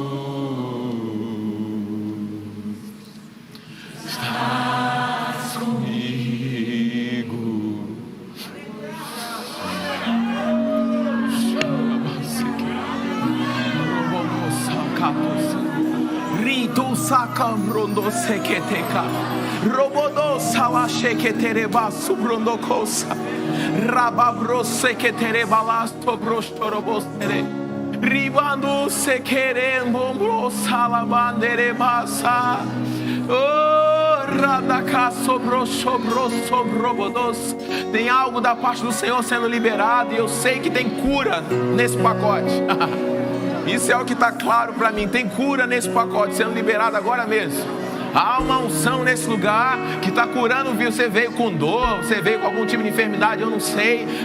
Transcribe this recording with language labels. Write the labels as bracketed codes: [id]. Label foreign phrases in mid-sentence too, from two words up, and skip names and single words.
[pt] Estás comigo. Rito sacambrondo sequeteca, robodo sala sheketereba subrondo cosa, rababro sequetereba lasto brostorobostere, ribando sequerembo salabanderebasa, oh, radaka sobrobodos. Tem algo da parte do Senhor sendo liberado e eu sei que tem cura nesse pacote. Isso é o que está claro para mim. Tem cura nesse pacote sendo liberado agora mesmo. Há uma unção nesse lugar que está curando, viu? Você veio com dor, você veio com algum tipo de enfermidade, eu não sei.